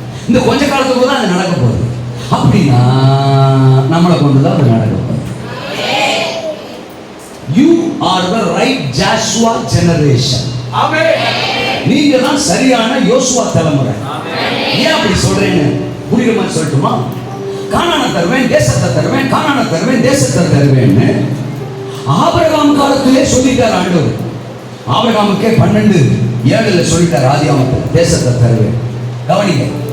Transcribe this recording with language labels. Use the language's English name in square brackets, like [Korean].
[Tamil] இந்த கொஞ்ச காலத்துக்குள்ள தான் அது நடக்க போகுது. அப்படின்னா நம்மளை கொண்டுதான் அது நடக்க போகுது. [English] You are the right Joshua generation. [Tamil] ஆமென். நீங்க தான் சரியான யோசுவா தலைமுறை. ஏன் அப்படி சொல்றேன்னு புரியுற மாதிரி சொல்லட்டுமா? கானானை தருவேன், தேசத்தை தருவேன், கானானை தருவேன், தேசத்தை தருவேன்னு ஆபிரகாம் காலத்திலே சொல்லிட்டார் ஆண்டவர். ஆபிரகாமுக்கே 12:7 சொல்லிட்டார், ஆதியாகமத்தில் தேசத்தை தருவேன். கவனிங்க.